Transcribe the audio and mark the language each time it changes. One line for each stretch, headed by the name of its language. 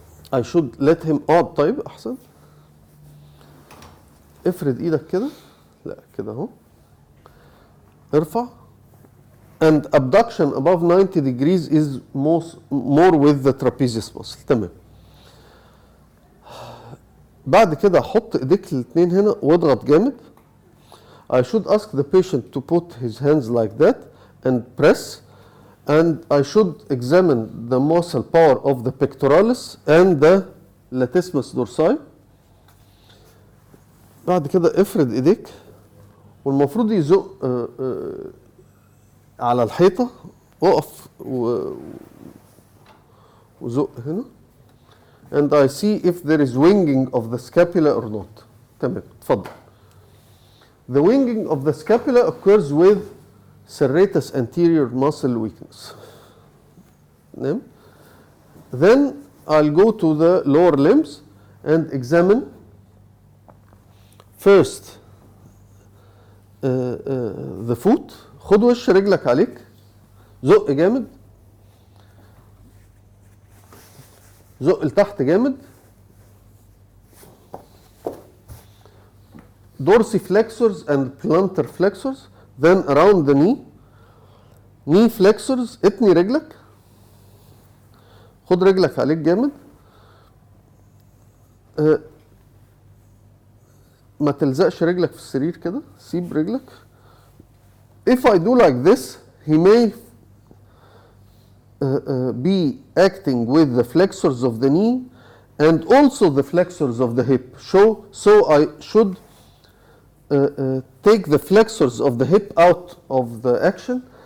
English: I should let him
Arabic: اقعد. طيب احسن. افرد ايدك كده. لا كده اهو. ارفع.
English: And abduction above 90 degrees is more with the trapezius muscle.
Arabic: تمام. بعد كده حط ايديك الاثنين هنا واضغط جامد.
English: I should ask the patient to put his hands like that and press, and I should examine the muscle power of the pectoralis and the latissimus dorsi.
Arabic: بعد كده افرد ايديك والمفروض يزق على الحيطة. اقف وزق هنا.
English: And I see if there is winging of the scapula or not.
Arabic: تمام اتفضل.
English: The winging of the scapula occurs with serratus anterior muscle weakness.
Arabic: تمام.
English: Then I'll go to the lower limbs and examine first the foot.
Arabic: خد وش رجلك عليك، زق جامد، زق لتحت جامد،
English: dorsiflexors and plantar flexors, then around the knee, knee flexors.
Arabic: اتني رجلك، خد رجلك عليك جامد، ما تلزقش رجلك في السرير كده، سيب رجلك.
English: If I do like this, he may be acting with the flexors of the knee and also the flexors of the hip. So I should take the flexors of the hip out of the action.